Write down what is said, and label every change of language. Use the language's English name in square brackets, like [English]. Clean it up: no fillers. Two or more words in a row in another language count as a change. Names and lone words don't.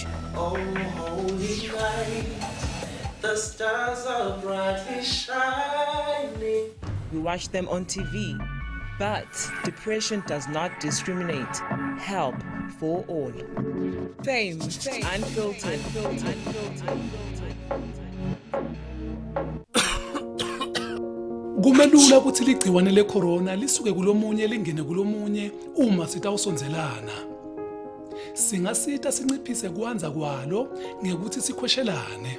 [English] Oh, holy night, the stars are brightly shining. We watch them on TV. But depression does not discriminate. Help for all. Fame, unfiltered. [Swati] Kumelula ukuthi ligciwane lecorona lisuke kulomunye lingene kulomunye uma sitawusonzelana. Singasita sinciphise kuanza kwalo ngekuthi sikhweshelane.